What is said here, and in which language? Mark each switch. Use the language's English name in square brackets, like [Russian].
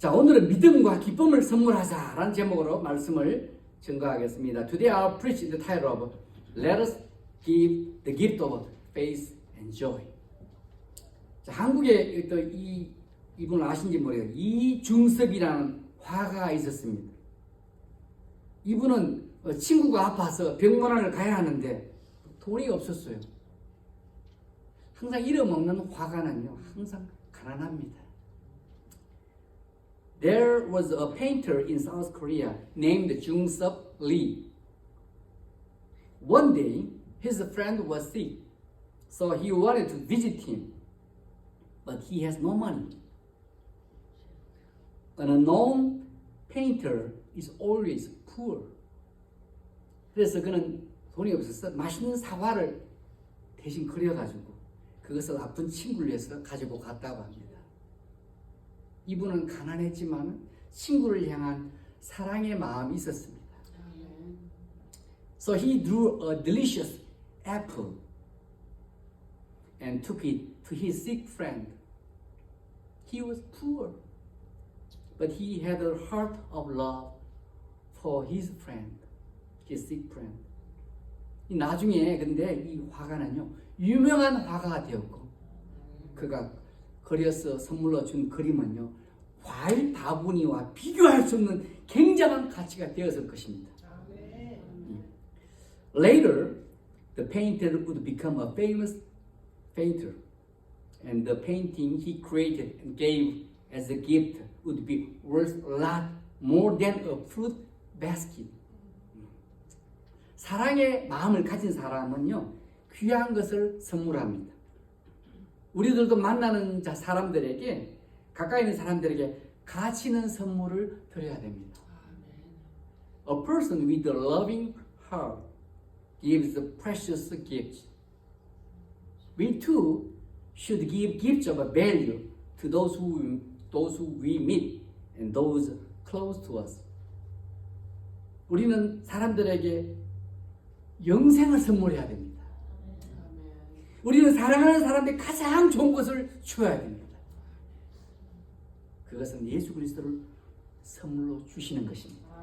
[Korean] 자, 오늘은 믿음과 기쁨을 선물하자라는 제목으로 말씀을 증거하겠습니다. [English] Today I'll preach the title of Let us give the gift of faith and joy. [Korean] 자, 한국에 또 이분을 아신지 모르겠어요. 이중섭이라는 화가가 있었습니다. 이분은 친구가 아파서 병원을 가야 하는데 돈이 없었어요. 항상 이름 없는 화가는요, 항상 가난합니다. [English] There was a painter in South Korea named Jung-sup Lee. One day, his friend was sick, so he wanted to visit him, but he has no money. An unknown painter is always poor. [Korean] 그래서 그는 돈이 없어서 맛있는 사과를 대신 그려가지고 그것을 아픈 친구를 위해서 가지고 갔다고 합니다. 이분은 가난했지만 친구를 향한 사랑의 마음이 있었습니다. [English] So he drew a delicious apple and took it to his sick friend. He was poor, but he had a heart of love for his friend, his sick friend. [Korean] 나중에 근데 이 화가는요, 유명한 화가가 되었고, 그가 그려서 선물로 준 그림은요, 과일 바구니와 비교할 수 없는 굉장한 가치가 되었을 것입니다. [English] Later, the painter would become a famous painter, and the painting he created and gave as a gift would be worth a lot more than a fruit basket. [Korean] 사랑의 마음을 가진 사람은요, 귀한 것을 선물합니다. 우리들도 만나는 사람들에게, 가까이 있는 사람들에게 가치 있는 선물을 드려야 됩니다. [English] A person with a loving heart gives precious gifts. We too should give gifts of value to those who we meet and those close to us. [Korean] 우리는 사람들에게 영생을 선물해야 됩니다. 우리는 사랑하는 사람들이 가장 좋은 것을 주어야 됩니다. 그것은 예수 그리스도를 선물로 주시는 것입니다.